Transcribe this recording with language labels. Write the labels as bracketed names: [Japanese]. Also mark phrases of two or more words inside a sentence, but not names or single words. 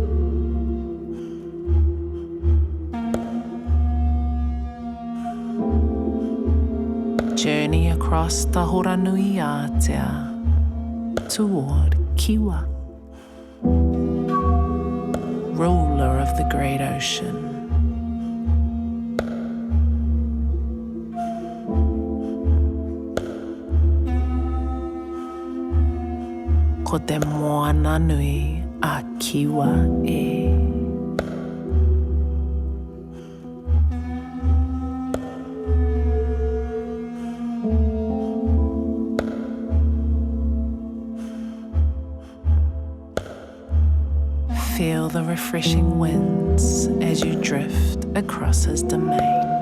[English] Journey across the Horanui Atea toward Kiwa, ruler of the great ocean. [Māori] Ko te moana nui a Kiwa e. [English] Feel the refreshing winds as you drift across his domain.